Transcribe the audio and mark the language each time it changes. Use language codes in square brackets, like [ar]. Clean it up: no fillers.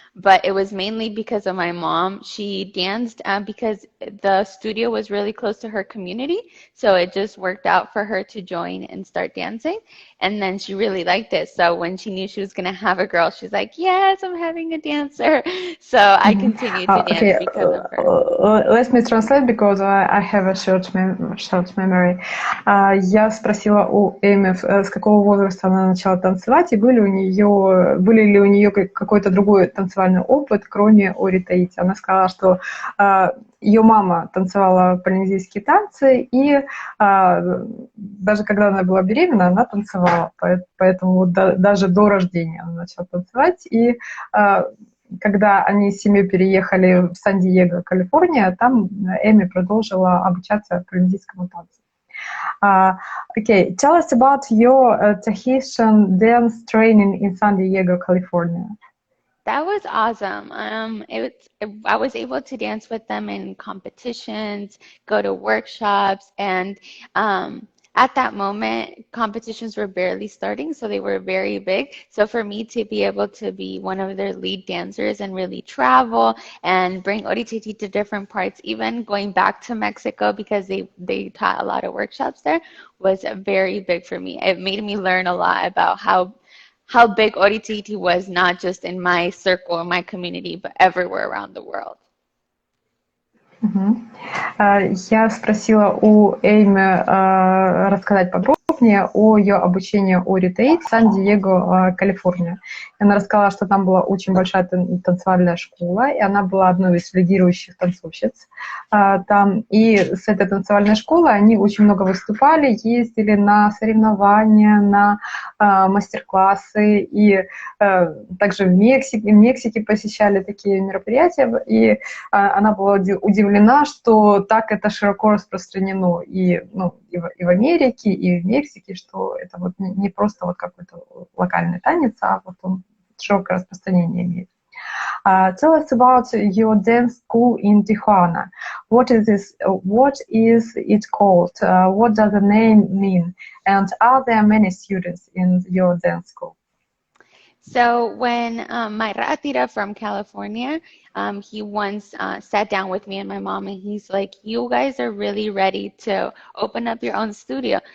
[en] But it was mainly because of my mom. She danced because the studio was really close to her community, so it just worked out for her to join and start dancing. And then she really liked it. So when she knew she was going to have a girl, she's like, "Yes, I'm having a dancer." So I continued to dance Okay, because of her. let me translate because I have a short memory. [ru] Я спросила у Эми, с какого возраста она начала танцевать, и были ли у нее какой-то другой танцевальный опыт, кроме Ори Таити. Она сказала, что ее мама танцевала полинезийские танцы, и даже когда она была беременна, она танцевала, поэтому даже до рождения она начала танцевать, и когда они с семьей переехали в Сан-Диего, Калифорния, там Эми продолжила обучаться полинезийскому танцу. [en] Okay, tell us about your Tahitian dance training in San Diego, California. That was awesome. I was able to dance with them in competitions, go to workshops, and at that moment, competitions were barely starting, so they were very big. So for me to be able to be one of their lead dancers and really travel and bring Orititi to different parts, even going back to Mexico because they taught a lot of workshops there, was very big for me. It made me learn a lot about how big Orititi was, not just in my circle or my community, but everywhere around the world. [ru] Я спросила у Эйми рассказать подробнее подробнее о ее обучении о Таити в Сан-Диего, Калифорния. Она рассказала, что там была очень большая танцевальная школа, и она была одной из лидирующих танцовщиц там. И с этой танцевальной школы они очень много выступали, ездили на соревнования, на мастер-классы, и также в Мексике посещали такие мероприятия, и она была удивлена, что так это широко распространено и, ну, и в Америке, и в Мексике, что это вот не просто вот какой-то локальный танец, а вот он широкое распространение имеет. [en] Tell us about your dance school in Tijuana. What is this? What is it called? What does the name mean? And are there many students in your dance school? So when my ratira from California, he once sat down with me and my mom, and he's like, you guys are really ready to open up your own studio.